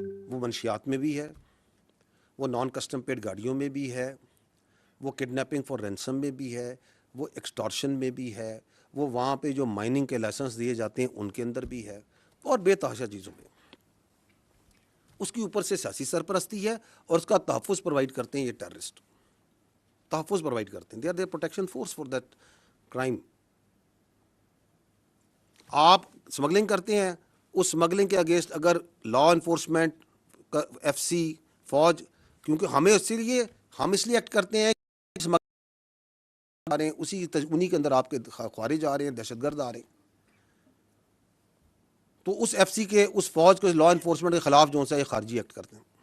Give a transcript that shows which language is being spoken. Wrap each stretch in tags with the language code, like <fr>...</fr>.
<ur>وہ منشیات میں بھی ہے, وہ نان کسٹم پیڈ گاڑیوں میں بھی ہے, وہ کڈنیپنگ فار رینسم میں بھی ہے, وہ ایکسٹارشن میں بھی ہے, وہ وہاں پہ جو مائننگ کے لائسنس دیے جاتے ہیں ان کے اندر بھی ہے, اور بے تحاشا چیزوں میں. اس کی اوپر سے سیاسی سرپرستی ہے اور اس کا تحفظ پرووائڈ کرتے ہیں یہ ٹیررسٹ. تحفظ پرووائڈ کرتے ہیں.</ur> <en>They are their protection force for that crime.</en> <ur>آپ اسمگلنگ کرتے ہیں, اس اسمگلنگ کے اگینسٹ اگر لا انفورسمنٹ, ایف سی, فوج, کیونکہ ہمیں اسی لیے ہم اس لیے ایکٹ کرتے ہیں اسی انہی کے اندر آپ کے خوارج آ رہے ہیں, دہشت گرد آ رہے ہیں, تو اس ایف سی کے, اس فوج کے, لا انفورسمنٹ کے خلاف جو ہے یہ خارجی ایکٹ کرتے ہیں.</ur>